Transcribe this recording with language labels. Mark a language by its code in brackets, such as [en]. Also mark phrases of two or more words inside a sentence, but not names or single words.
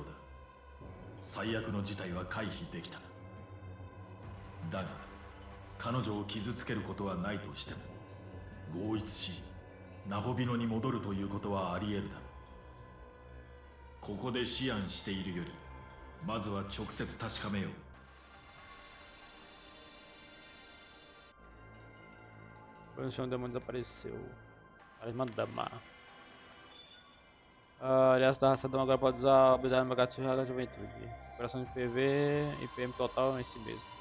[ja] 最悪の事態は回避できた。だが彼女を傷つけることはないとしても合一しナホビノに戻るということはあり得るだろう。ここで思案しているよりまずは直接確かめよう。 [pt] O chão demônio desapareceu. Talismã Dama. Aliás, da raça Dama agora pode usar a habilidade no Magato da Juventude. Operação de PV e PM total em si mesmo.